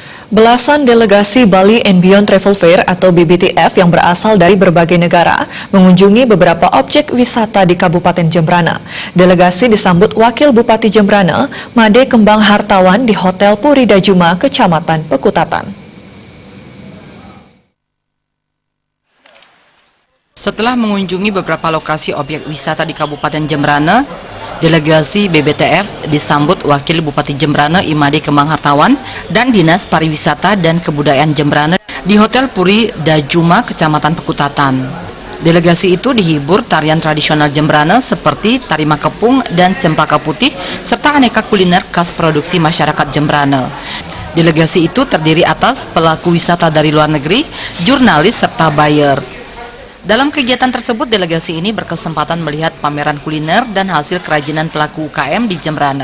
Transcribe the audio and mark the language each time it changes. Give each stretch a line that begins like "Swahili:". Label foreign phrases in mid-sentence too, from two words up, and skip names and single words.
Indonesian: Belasan delegasi Bali and Beyond Travel Fair atau BBTF yang berasal dari berbagai negara mengunjungi beberapa objek wisata di Kabupaten Jembrana. Delegasi disambut Wakil Bupati Jembrana, Made Kembang Hartawan di Hotel Puri Dajuma, Kecamatan Pekutatan. Setelah mengunjungi beberapa lokasi objek wisata di Kabupaten Jembrana, delegasi BBTF disambut Wakil Bupati Jembrana Imade Kembang Hartawan dan Dinas Pariwisata dan Kebudayaan Jembrana di Hotel Puri Dajuma, Kecamatan Pekutatan. Delegasi itu dihibur tarian tradisional Jembrana seperti tari makepung dan cempaka putih serta aneka kuliner khas produksi masyarakat Jembrana. Delegasi itu terdiri atas pelaku wisata dari luar negeri, jurnalis serta buyer. Dalam kegiatan tersebut, delegasi ini berkesempatan melihat pameran kuliner dan hasil kerajinan pelaku UKM di Jembrana.